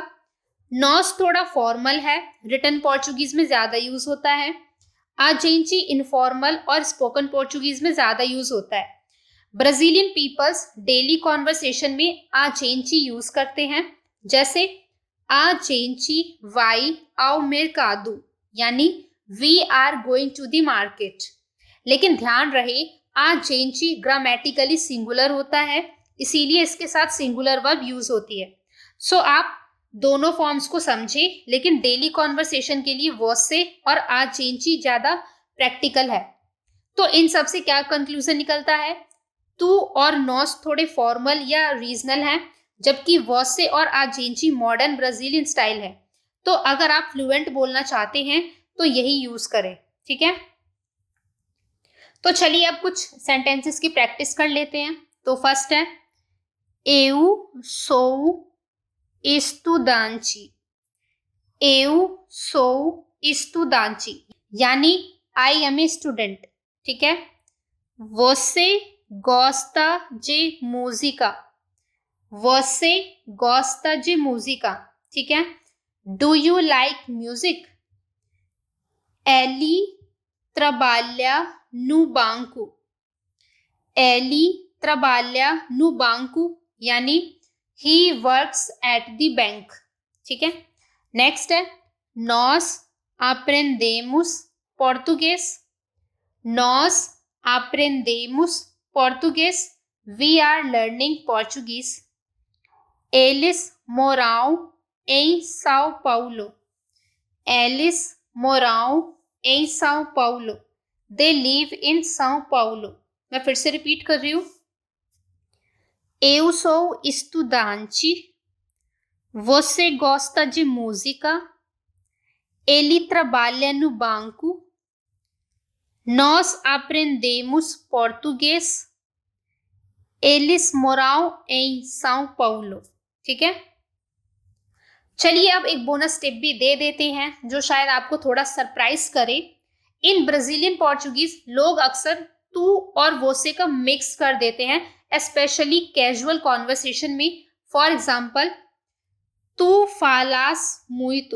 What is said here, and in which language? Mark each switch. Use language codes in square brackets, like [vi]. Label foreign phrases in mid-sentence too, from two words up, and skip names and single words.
[hi] नॉस थोड़ा फॉर्मल है, [en] written Portuguese [hi] में ज्यादा यूज होता है। अजेंची इनफॉर्मल और [en] spoken Portuguese [hi] में ज्यादा यूज होता है। [en] Brazilian peoples daily conversation [hi] में अजेंची यूज करते हैं, जैसे [pt] a gente vai ao mercado, [hi] यानी [en] we are going to the market. [hi] लेकिन ध्यान रहे अजेंची [en] grammatically singular [hi] होता है, इसीलिए इसके साथ [en] singular verb [hi] यूज होती है। सो आप दोनों फॉर्म्स को समझे, लेकिन [en] daily conversation [hi] के लिए वोसे और अजेंची ज्यादा प्रैक्टिकल है। तो इन सब से क्या कंक्लूजन निकलता है? तू और नॉस थोड़े फॉर्मल या रीजनल हैं, जबकि वोसे और अजेंची [en] modern Brazilian style [hi] है। तो अगर आप फ्लुएंट बोलना चाहते हैं तो यही यूज करें। ठीक है, तो चलिए अब कुछ सेंटेंसेस की प्रैक्टिस कर लेते हैं। तो फर्स्ट है [pt] eu sou estudante। eu sou estudante [en] यानी I am a student. [hi] ठीक है, [pt] você gosta de música। você gosta de música। [hi] ठीक है, [en] do you like music? [pt] ele trabalha no banco। ele trabalha no banco यानी [en] he works at the bank। [hi] ठीक है, नेक्स्ट है [pt] nós aprendemos português। nós aprendemos português, [en] we are learning Portuguese। [pt] eles moram em São Paulo। eles moram em São Paulo, [en] they live in São Paulo। [hi] मैं फिर से रिपीट कर रही हूँ, [pt] eu sou estudante, você gosta de música, ele trabalha no banco, nós aprendemos português, eles moram em São Paulo। [hi] ठीक है, चलिए अब एक बोनस टिप भी दे देते हैं जो शायद आपको थोड़ा सरप्राइज करे। [en] in Brazilian Portuguese [hi] लोग अक्सर तू और वोसे का मिक्स कर देते हैं, स्पेशली [en] casual conversation [hi] में। [en] for example, [pt] tu falas muito.